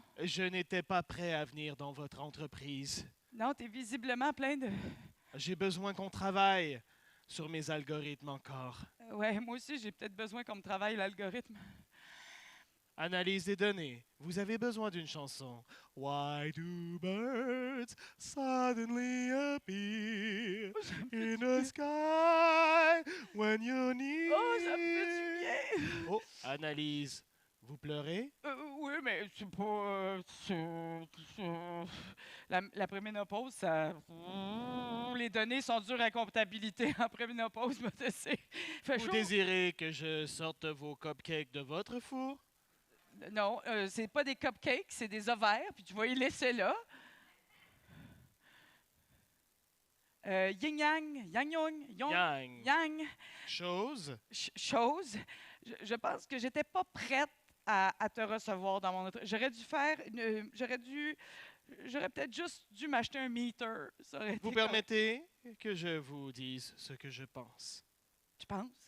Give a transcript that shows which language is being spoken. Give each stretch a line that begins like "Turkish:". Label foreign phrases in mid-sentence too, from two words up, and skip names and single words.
French: Je n'étais pas prêt à venir dans votre entreprise. Non, tu es visiblement plein de... J'ai besoin qu'on travaille sur mes algorithmes encore. Ouais, moi aussi, j'ai peut-être besoin qu'on me travaille l'algorithme. Analyse des données. Vous avez besoin d'une chanson.
English: Why do birds suddenly appear in the sky when you're near?
French: Oh, ça me fait du bien! Oh, analyse. Vous pleurez? Oui, mais c'est pas... La préménopause, ça... Les données sont dures à comptabilité en préménopause, mais c'est... Vous désirez que je sorte vos cupcakes de votre four? Non, c'est pas des cupcakes, c'est des ovaires, puis tu vas y laisser là. Yin-yang, yang-yang, Yang. yang. Chose. Chose. Je pense que j'étais pas prête à te recevoir dans mon autre. J'aurais peut-être juste dû m'acheter un meter. Ça aurait été Vous permettez que je vous dise ce que je pense?